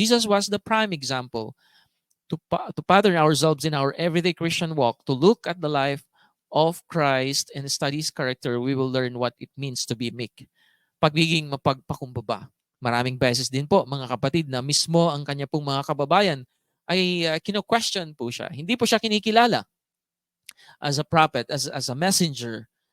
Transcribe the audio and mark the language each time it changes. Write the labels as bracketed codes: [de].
[en] Jesus was the prime example to pattern ourselves in our everyday Christian walk, to look at the life of Christ and study His character. We will learn what it means to be meek. [tl] Pagiging mapagpakumbaba. Maraming beses din po, mga kapatid, na mismo ang kanya pong mga kababayan ay kino-question po siya. Hindi po siya kinikilala [en] as a prophet, as a messenger.